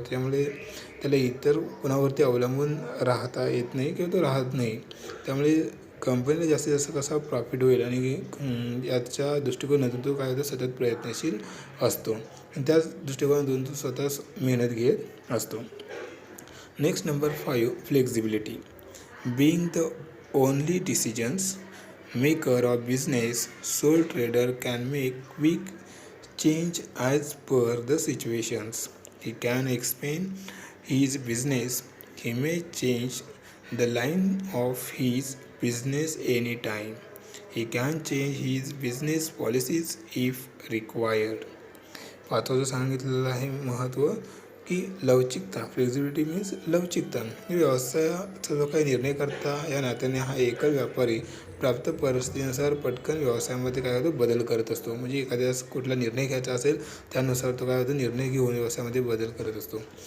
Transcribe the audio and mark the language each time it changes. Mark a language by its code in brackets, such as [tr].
[mr] त्यामुळे त्याला इतर कुणावरती अवलंबून राहता येत नाही किंवा तो राहत नाही. त्यामुळे कंपनीला जास्तीत जास्त कसा प्रॉफिट होईल आणि याच्या दृष्टिकोनातून तो काय होतं सतत प्रयत्नशील असतो आणि त्याच दृष्टिकोनातून तो स्वतःच मेहनत घेत असतो. [en] Next number 5, flexibility. Being the only decisions maker of business, sole trader can make quick change as per the situations. He can expand his business. He may change the line of his business anytime. He can change his business policies if required. [mr] पाचवं सांगितलेलं आहे महत्त्व की लवचिकता. [en] flexibility means [mr] लवचिकता. व्यवसायाचा जो काही निर्णय करता या नात्याने हा एकल व्यापारी प्राप्त परिस्थितीनुसार पटकन व्यवसायामध्ये काय होतं बदल करत असतो. म्हणजे एखाद्या कुठला निर्णय घ्यायचा असेल त्यानुसार तो काय होतो निर्णय घेऊन व्यवसायामध्ये बदल करत असतो.